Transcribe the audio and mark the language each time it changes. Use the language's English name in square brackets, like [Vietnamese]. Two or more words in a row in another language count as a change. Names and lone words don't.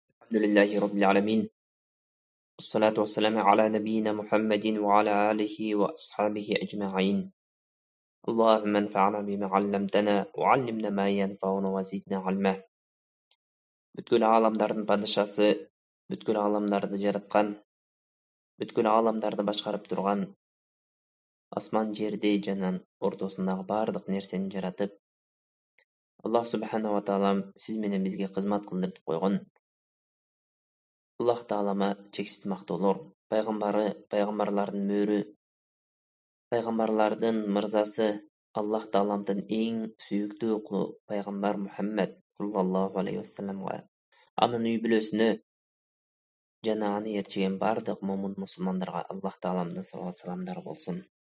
[Arabic] الحمد لله رب العالمين والصلاة والسلام على نبينا محمد وعلى آله وأصحابه أجمعين اللهم انفعنا بما علمتنا وعلمنا ما ينفعنا وزدنا علما. [Kyrgyz] Бүткүл аламдардын падышасы, бүткүл аламдарды жараткан, бүткүл аламдарды башкарып турган, асман жерде жанан ортосундагы бардык нерсени жаратып, Аллах [Arabic] سبحانه و تعالى [Kyrgyz] сиз менен бизге кызмат кылдырып койгон Аллах Таалама чексиз мактоолор, пайгамбарлардын мөрү, пайгамбарлардын мырзасы, Аллах Тааламдын эң сүйүктүү кулу пайгамбар Мухаммад [Arabic] صلى الله عليه وسلم, [Kyrgyz] анын үй бүлөсүнө жана аны ээрчиген бардык момун мусулмандарга Аллах Тааламдын салават саламдары болсун.